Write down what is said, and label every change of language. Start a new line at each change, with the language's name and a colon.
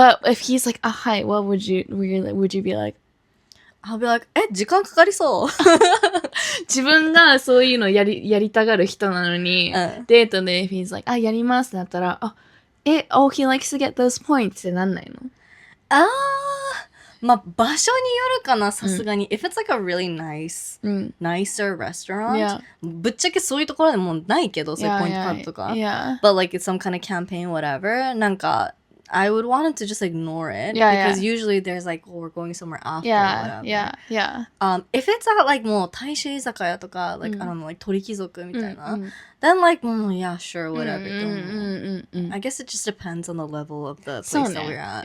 English: if he's like, hi, what would you be like? I'll be like,
Japanese: 時間かかりそう自分がそういうのやりたがる人なのに、デートで
English: if he's like,
Japanese: やりますってなったら、
English: oh, he likes to get those points
Japanese: ってなんないのまあ、場所によるかな、さすがに。
English: If it's like a really nicer restaurant、
Japanese: ぶっちゃけそういうところでもうないけど、そういうポイントカードとか。
English: But like it's some kind of campaign, whatever. なんか、I would want it to just ignore it. Because usually there's like, we're going somewhere after or whatever. If it's at like
Japanese: もう大衆居酒屋とか、
English: like, I don't know, like
Japanese: 鳥貴族みたいな。
English: Then like, yeah, sure, whatever. I guess it just depends on the level of the place that we're at.